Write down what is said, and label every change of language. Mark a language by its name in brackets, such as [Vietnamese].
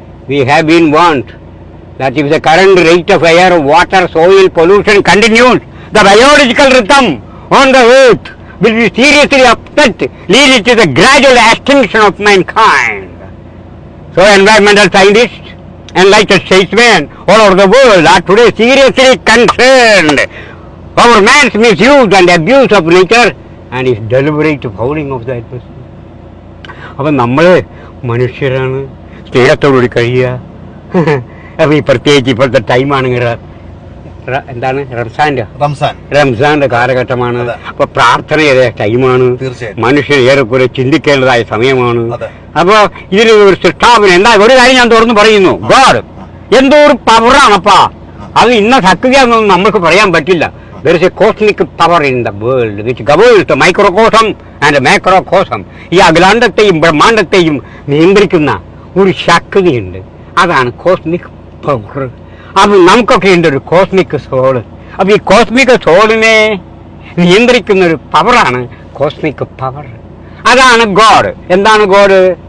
[English] We have been warned that if the current rate of air, water, soil pollution continues, the biological rhythm on the earth will be seriously upset, leading to the gradual extinction of mankind. So environmental scientists, enlightened statesmen all over the world are today seriously concerned over man's misuse and abuse of nature and his deliberate fouling of the atmosphere. [Malayalam] അപ്പം നമ്മൾ മനുഷ്യരാണ്, സ്നേഹത്തോടുകൂടി കഴിയുക. അപ്പോൾ ഈ പ്രത്യേകിച്ച് ഇപ്പോഴത്തെ ടൈമാണെങ്കിൽ എന്താണ് റംസാന്റെ കാലഘട്ടമാണ്. അപ്പൊ പ്രാർത്ഥനയുടെ ടൈമാണ്. മനുഷ്യൻ ഏറെക്കുറെ ചിന്തിക്കേണ്ടതായ സമയമാണ്. അപ്പൊ ഇതിന് ഒരു സൃഷ്ടാവിന് എന്താ ഒരു കാര്യം ഞാൻ തുറന്ന് പറയുന്നു. ഗോഡ് എന്തോ ഒരു പവറാണപ്പാ. അത് ഇന്ന ശക്തിയാണെന്നൊന്നും നമ്മൾക്ക് പറയാൻ പറ്റില്ല. [English] There is a cosmic power in the world which governs the microcosm and macrocosm. [Malayalam] ഈ അഖിലാണ്ടത്തെയും ബ്രഹ്മാണ്ടത്തെയും നിയന്ത്രിക്കുന്ന ഒരു ശക്തിയുണ്ട്. അതാണ് കോസ്മിക് പവർ. അപ്പൊ നമുക്കൊക്കെ ഉണ്ട് ഒരു കോസ്മിക് സോള്. അപ്പൊ ഈ കോസ്മിക് സോളിനെ നിയന്ത്രിക്കുന്ന ഒരു പവറാണ് കോസ്മിക് പവർ. അതാണ് ഗോഡ്. എന്താണ് ഗോഡ്?